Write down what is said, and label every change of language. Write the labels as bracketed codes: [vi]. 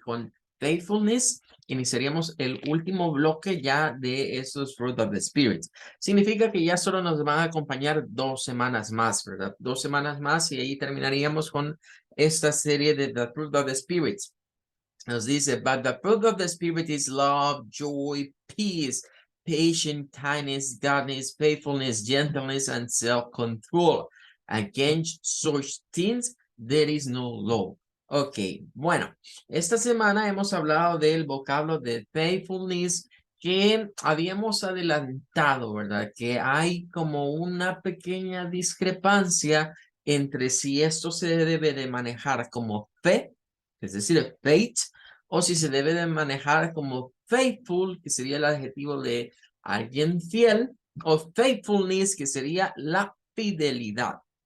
[es] Con faithfulness. Iniciaríamos el último bloque ya de estos fruit of the spirit. Significa que ya solo nos van a acompañar 2 semanas más, ¿verdad? 2 semanas más y ahí terminaríamos con esta serie de the fruit of the spirit. [en] Nos dice, but the fruit of the Spirit is love, joy, peace, patience, kindness, goodness, faithfulness, gentleness, and self-control. Against such things, there is no law. [es] Ok, bueno, esta semana hemos hablado del vocablo de faithfulness que habíamos adelantado, ¿verdad? Que hay como una pequeña discrepancia entre si esto se debe de manejar como fe, es decir, faith, o si se debe de manejar como faithful, que sería el adjetivo de alguien fiel, o faithfulness, que sería la fidelidad.